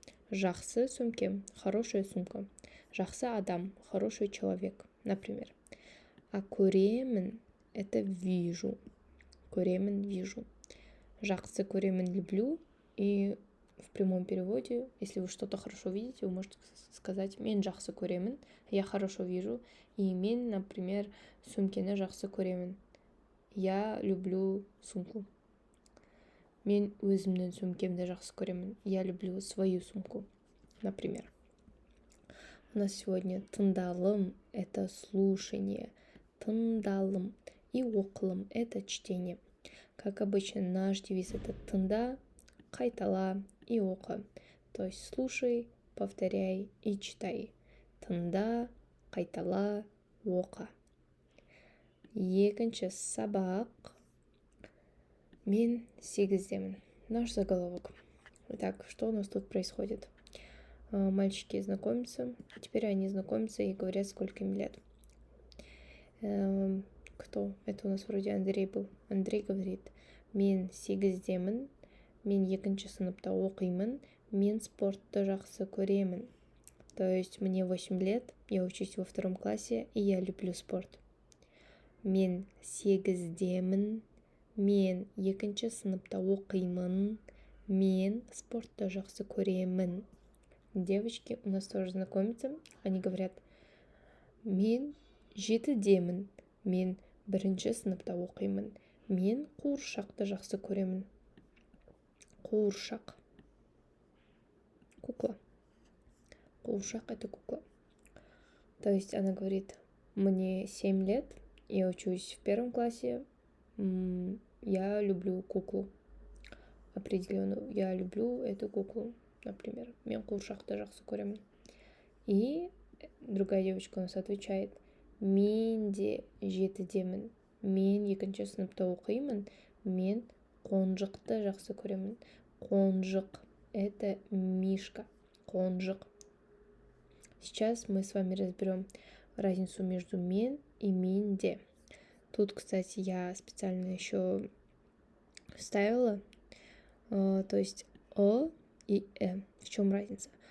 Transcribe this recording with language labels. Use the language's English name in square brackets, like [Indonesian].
[Kazakh] Жақсы сумке, [Russian] хорошая сумка. [Kazakh] Жақсы адам, [Russian] хороший человек, например. А көремін — это вижу. Көремін — вижу. Жақсы көремін — люблю. И в прямом переводе, если вы что-то хорошо видите, вы можете сказать [Kazakh] «мен жақсы көремін», [Russian] я хорошо вижу. И мен, например, [Kazakh] сумкені жақсы көремін. [Russian] Я люблю сумку. [Kazakh] Мен өзімнің сумкемді жақсы көремін. [Russian] Я люблю свою сумку, например. У нас сегодня тыңдалым — это слушание. Тыңдалым. И оқылым — это чтение. Как обычно, наш девиз — это [Kazakh] тыңда, қайтала [Russian] и оқы. То есть слушай, повторяй и читай. [Kazakh] Тыңда, қайтала, оқы. Екінші сабақ. Мен сегіздемін. [Russian] Наш заголовок. Итак, что у нас тут происходит? Мальчики знакомятся. Теперь они знакомятся и говорят, сколько им лет. Кто? Это у нас вроде Андрей был. [Kazakh] Андрей говорит: мен сегіздемін, мен екінші сыныпта оқимын, мен спортты жақсы көремін. [Russian] То есть мне 8 лет, я учусь во 2 классе, и я люблю спорт. [Kazakh] Мен сегіздемін, мен екінші сыныпта оқимын, мен спортты жақсы көремін. [Russian] Девочки у нас тоже знакомятся. Они говорят: [Kazakh] мен жетідемін, мен бірінші сыныпта оқимын, мен қуыршақты жақсы көремін. [Russian] Қуыршақ. Кукла. Қуыршақ — это кукла. То есть она говорит: мне 7 лет, я учусь в 1 классе, я люблю куклу. Определенную. Я люблю эту куклу, например. [Kazakh] Мен қуыршақты жақсы көремін. [Russian] И другая девочка у нас отвечает: [Kazakh] мен де жетідемін, мен екінші сыныпта оқимын, мен қонжықты жақсы көремін. [Russian] Қонжық — это мишка. Қонжық. Сейчас мы с вами разберем разницу между мен и менде. Тут, кстати, я специально еще вставила, то есть и В чем разница?